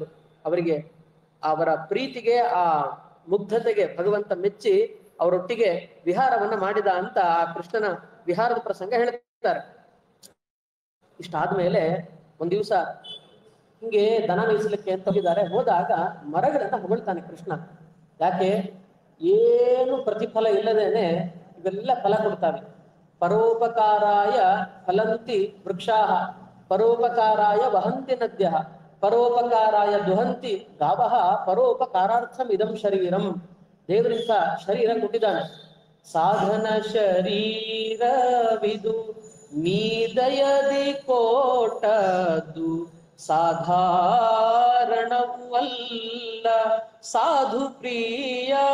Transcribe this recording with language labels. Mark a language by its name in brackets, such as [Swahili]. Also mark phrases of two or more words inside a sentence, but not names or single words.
[Kannada] ಅವರಿಗೆ ಅವರ ಪ್ರೀತಿಗೆ, ಆ ಮುಗ್ಧತೆಗೆ ಭಗವಂತ ಮೆಚ್ಚಿ ಅವರೊಟ್ಟಿಗೆ ವಿಹಾರವನ್ನ ಮಾಡಿದ ಅಂತ ಆ ಕೃಷ್ಣನ ವಿಹಾರದ ಪ್ರಸಂಗ ಹೇಳ್ತಾರೆ. ಇಷ್ಟಾದ್ಮೇಲೆ ಒಂದ್ ದಿವಸ ಹಿಂಗೆ ದನ ಮೇಯಿಸ್ಲಿಕ್ಕೆ ಅಂತ ಹೋದಾಗ ಮರಗಳನ್ನ ಹೊಗಳ್ತಾನೆ ಕೃಷ್ಣ. ಯಾಕೆ? ಏನು ಪ್ರತಿಫಲ ಇಲ್ಲದೇನೆ ಇವೆಲ್ಲ ಫಲ ಕೊಡ್ತಾವೆ. [Sanskrit] ಪರೋಪಕಾರಾಯ ಫಲಂತಿ ವೃಕ್ಷಾಹ, ಪರೋಪಕಾರಾಯ ವಹಂತಿ ನದ್ಯಃ, ಪರೋಪಕಾರಾಯ ದುಹಂತಿ ಗಾವಃ, ಪರೋಪಕಾರಾರ್ಥಂ ಇದಂ ಶರೀರಂ. [Kannada] ದೇವರಿಂದ ಶರೀರ ಕೊಟ್ಟಿದ್ದಾನೆ. ಸಾಧನ ಶರೀರವಿದು ನೀದಯದಿ ಕೋಟದು ಸಾಧಾರಣವಲ್ಲ ಸಾಧು ಪ್ರಿಯ.